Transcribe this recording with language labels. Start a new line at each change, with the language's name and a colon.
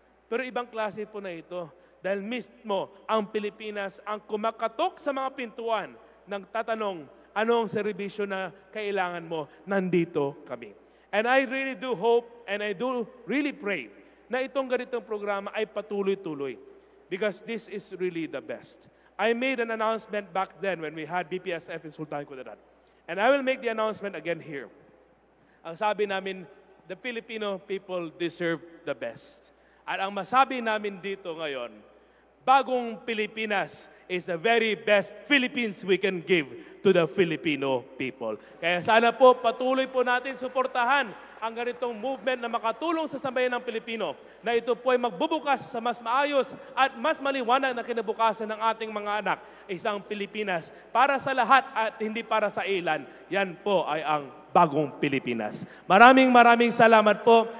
Filipino: Pero ibang klase po na ito. Dahil mismo ang Pilipinas ang kumakatok sa mga pintuan ng tatanong, anong serbisyo na kailangan mo, nandito kami.
English: And I really do hope and I do really pray
Filipino: na itong ganitong programa ay patuloy-tuloy
English: because this is really the best. I made an announcement back then when we had BPSF in Sultan Kudarat. And I will make the announcement again here.
Filipino: Ang sabi namin,
English: the Filipino people deserve the best.
Filipino: At ang masabi namin dito ngayon,
English: Bagong Pilipinas is the very best Philippines we can give to the Filipino people.
Filipino: Kaya sana po patuloy po natin suportahan ang ganitong movement na makatulong sa sambayan ng Pilipino na ito po ay magbubukas sa mas maayos at mas maliwanag na kinabukasan ng ating mga anak, isang Pilipinas para sa lahat at hindi para sa ilan. Yan po ay ang Bagong Pilipinas. Maraming salamat po.